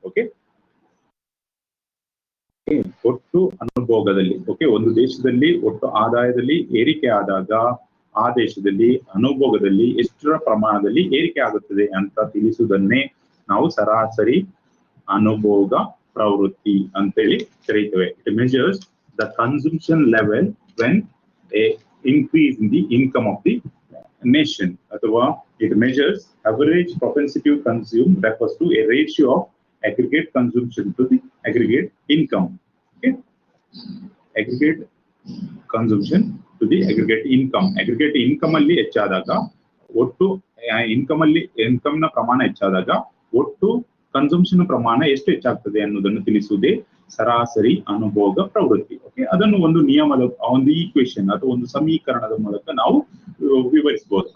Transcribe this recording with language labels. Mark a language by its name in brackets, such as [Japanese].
[Kannada] Okay, ಒಟ್ಟು ಅನುಭೋಗದಲ್ಲಿ ಒಂದು ದೇಶದಲ್ಲಿ ಒಟ್ಟು ಆದಾಯದಲ್ಲಿ ಏರಿಕೆ ಆದಾಗ ಆ ದೇಶದಲ್ಲಿ ಅನುಭೋಗದಲ್ಲಿ ಎಷ್ಟರ ಪ್ರಮಾಣದಲ್ಲಿ ಏರಿಕೆ ಆಗುತ್ತದೆ ಅಂತ ತಿಳಿಸುವುದನ್ನೇ ನಾವು ಸರಾಸರಿ ಅನುಭೋಗ ಪ್ರವೃತ್ತಿ ಅಂತೇಳಿ ಕರೀತೇವೆ. [English] It measures the consumption level when a increase in the income of the nation, ಅಥವಾ it measures average propensity to consume, refers to a ratio of aggregate consumption to the aggregate income. Okay, aggregate consumption to the aggregate income. [Kannada] aggregate income ಅಲ್ಲಿ ಹೆಚ್ಚಾದಾಗ ಒಟ್ಟು income ನ ಪ್ರಮಾಣ ಹೆಚ್ಚಾದಾಗ ಒಟ್ಟು consumption ಪ್ರಮಾಣ ಎಷ್ಟು ಹೆಚ್ಚಾಗ್ತದೆ ಅನ್ನೋದನ್ನು ತಿಳಿಸುವುದೇ ಸರಾಸರಿ ಅನುಭೋಗ ಪ್ರವೃತ್ತಿ. ಓಕೆ, ಅದನ್ನು ಒಂದು ನಿಯಮದ ಒಂದು ಈಕ್ವೇಶನ್ ಅಥವಾ ಒಂದು ಸಮೀಕರಣದ ಮೂಲಕ ನಾವು ವಿವರಿಸಬಹುದು.